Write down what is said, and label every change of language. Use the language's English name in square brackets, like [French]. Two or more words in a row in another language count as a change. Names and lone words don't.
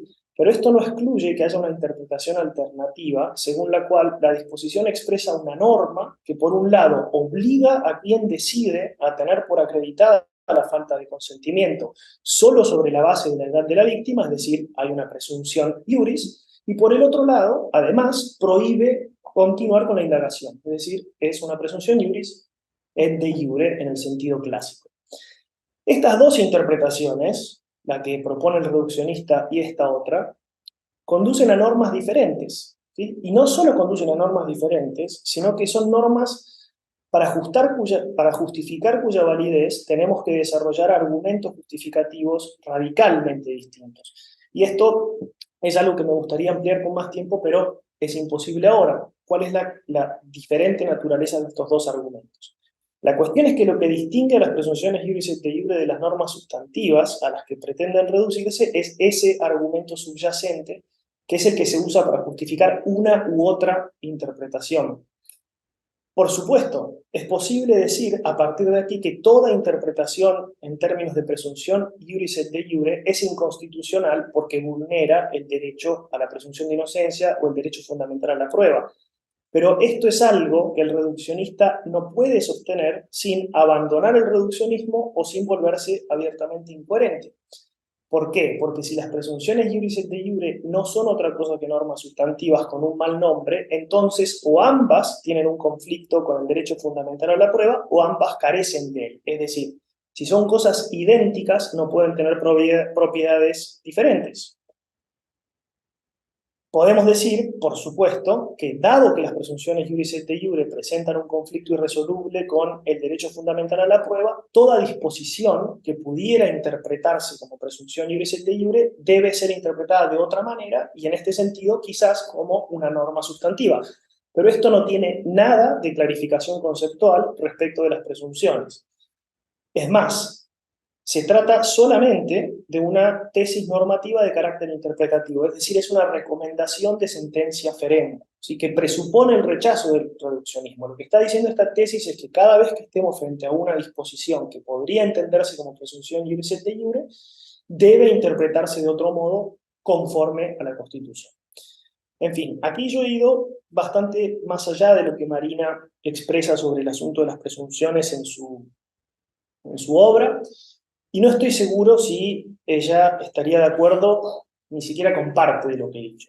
[Spanish] Pero esto no excluye que haya una interpretación alternativa, según la cual la disposición expresa una norma que, por un lado, obliga a quien decide a tener por acreditada la falta de consentimiento solo sobre la base de la edad de la víctima, es decir, hay una presunción iuris, y por el otro lado, además, prohíbe continuar con la indagación, es decir, es una presunción [Latin] iuris et de iure [Spanish] en el sentido clásico. Estas dos interpretaciones, la que propone el reduccionista y esta otra, conducen a normas diferentes, ¿sí? Y no solo conducen a normas diferentes, sino que son normas para justificar cuya validez tenemos que desarrollar argumentos justificativos radicalmente distintos. Y esto es algo que me gustaría ampliar con más tiempo, pero es imposible ahora. ¿Cuál es la diferente naturaleza de estos dos argumentos? La cuestión es que lo que distingue a las presunciones [Latin] iuris et iure [Spanish] de las normas sustantivas a las que pretenden reducirse es ese argumento subyacente, que es el que se usa para justificar una u otra interpretación. Por supuesto, es posible decir a partir de aquí que toda interpretación en términos de presunción [Latin] iuris et iure [Spanish] es inconstitucional porque vulnera el derecho a la presunción de inocencia o el derecho fundamental a la prueba. Pero esto es algo que el reduccionista no puede sostener sin abandonar el reduccionismo o sin volverse abiertamente incoherente. ¿Por qué? Porque si las presunciones [Latin] iuris et iure [Spanish] no son otra cosa que normas sustantivas con un mal nombre, entonces o ambas tienen un conflicto con el derecho fundamental a la prueba o ambas carecen de él. Es decir, si son cosas idénticas, no pueden tener propiedades diferentes. Podemos decir, por supuesto, que dado que las presunciones [Latin] iuris et iure [Spanish] presentan un conflicto irresoluble con el derecho fundamental a la prueba, toda disposición que pudiera interpretarse como presunción [Latin] iuris et iure [Spanish] debe ser interpretada de otra manera y en este sentido quizás como una norma sustantiva. Pero esto no tiene nada de clarificación conceptual respecto de las presunciones. Es más, se trata solamente de una tesis normativa de carácter interpretativo, es decir, es una recomendación de sentencia ferenda, ¿sí? Que presupone el rechazo del reduccionismo. Lo que está diciendo esta tesis es que cada vez que estemos frente a una disposición que podría entenderse como presunción [Latin] iuris et iure, [Spanish] debe interpretarse de otro modo conforme a la Constitución. En fin, aquí yo he ido bastante más allá de lo que Marina expresa sobre el asunto de las presunciones en su obra, y no estoy seguro si ella estaría de acuerdo ni siquiera con parte de lo que he dicho.